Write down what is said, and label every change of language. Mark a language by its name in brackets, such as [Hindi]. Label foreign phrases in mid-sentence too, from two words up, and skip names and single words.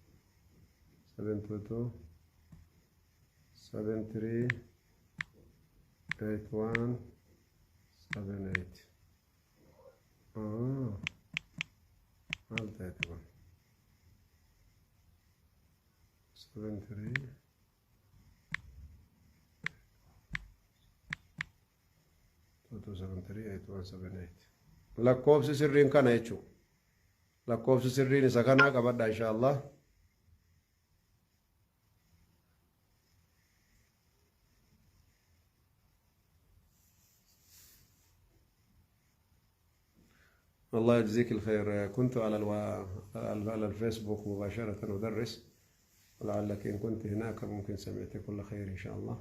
[Oromo] 722 73 81 78 maal ta'eeti kun 73 273 8178 lakkoofsi sirriin kana jechuudha lakkoofsi sirriin isa kanaa qabadha inshaallah [Arabic] الله يجزيك الخير كنت على الفيسبوك مباشرة أدرس ولعلك إن كنت هناك ممكن سمعت كل خير إن شاء الله.